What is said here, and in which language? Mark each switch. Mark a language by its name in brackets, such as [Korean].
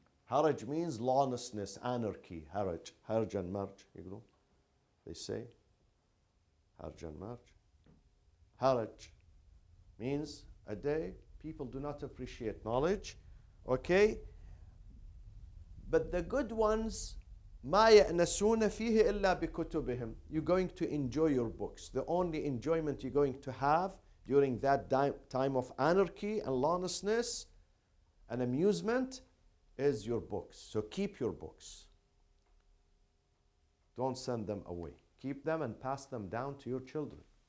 [English] Haraj means lawlessness, anarchy, haraj and marj, they say. Harj and marj. Haraj means a day people do not appreciate knowledge, okay? But the good ones, [Arabic] ما يأنسون فيه إلا بكتبهم. [English] You're going to enjoy your books. The only enjoyment you're going to have during that time of anarchy and lawlessness and amusement is your books. So keep your books. Don't send them away. Keep them and pass them down to your children.